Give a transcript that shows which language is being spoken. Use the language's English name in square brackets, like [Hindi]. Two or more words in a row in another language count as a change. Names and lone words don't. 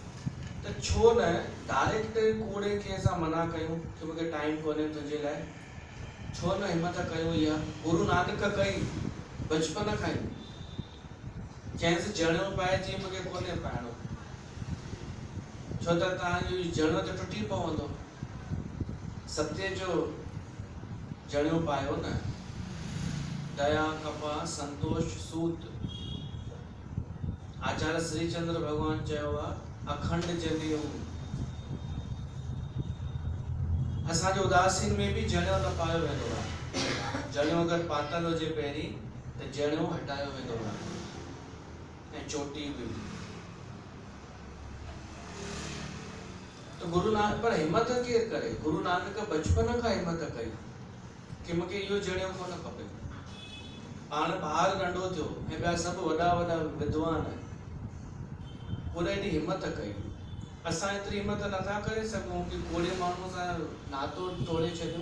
[Sindhi] त छो न डायरेक्ट कूड़े खे असां मना कयूं कि मूंखे टाइम कोन्हे तुंहिंजे लाइ, छो न हिम्मत कयूं। इहा गुरु नानक कई बचपन खां ई, चइसि जणियो पाइजी मूंखे कोन्हे पाइणो, छो त तव्हांजो जणियो त टुटी पवंदो। सत्य जो जणियो पायो न, दया कपा संतोष सूत। आचार्य श्रीचंद्र भगवान चयो आहे अखंड जलियो। असांजे उदासीन में भी जणियो न पायो वेंदो आहे। जणियो अगरि पातल हुजे पहिरीं त जणियो हटायो वेंदो आहे ऐं चोटी बि। तो गुरु नानक पर हिम्मत केरु करे? गुरु नानक बचपन खां हिम्मत कई कि मूंखे इहो जणियो कोन खपे। पाण ॿार नंढो थियो ऐं ॿिया सभु वॾा वॾा विद्वान, उन एॾी हिम्मत कई। असां एतिरी हिम्मत नथा करे सघूं कि कोड़े माण्हू सां नातो तोड़े छॾियूं।